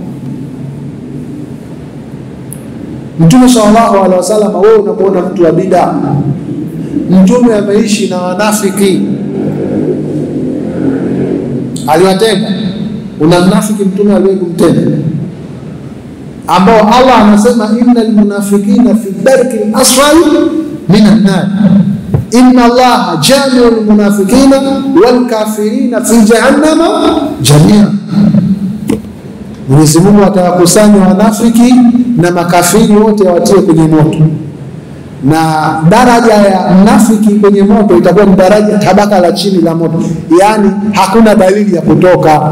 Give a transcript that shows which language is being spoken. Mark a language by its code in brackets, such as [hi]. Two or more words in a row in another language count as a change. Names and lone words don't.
[sw] Mtume [ar] صلى الله عليه وسلم, [sw] wewe unapoona mtu wa bid'a, Mtume ameishi na wanafiki, aliwatenga. Una mnafiki Mtume aliwahi kumtenga, ambao Allah anasema [ar] إن المنافقين في الدرك الأسفل من النار إن الله جامع المنافقين والكافرين في جهنم جميعا. [sw] Mwenyezi Mungu atawakusanya wanafiki na makafiri wote watie kwenye moto, na daraja ya mnafiki kwenye moto itakuwa ni daraja tabaka la chini la moto, yani hakuna dalili ya kutoka.